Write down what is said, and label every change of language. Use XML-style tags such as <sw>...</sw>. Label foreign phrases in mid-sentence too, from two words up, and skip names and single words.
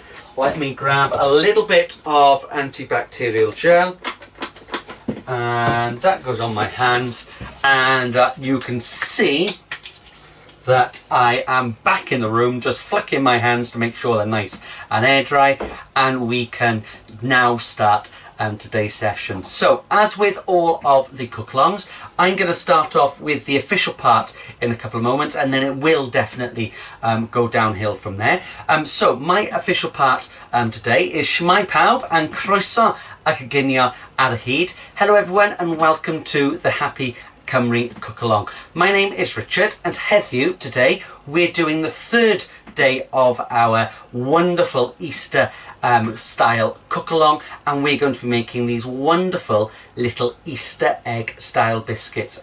<en>Let me grab a little bit of antibacterial gel and that goes on my hands, and you can see that I am back in the room, just flicking my hands to make sure they're nice and air dry, and we can now start today's session. So as with all of the cook-alongs, I'm going to start off with the official part in a couple of moments, and then it will definitely go downhill from there. So my official part today is</en> <cy>shwmae pawb and croeso ac ginio ar y hyd.</cy> <en>Hello everyone and welcome to the Happy Cymru cook along. My name is Richard and heddiw today we're doing the third day of our wonderful Easter style cook along, and we're going to be making these wonderful little Easter egg style biscuits.</en>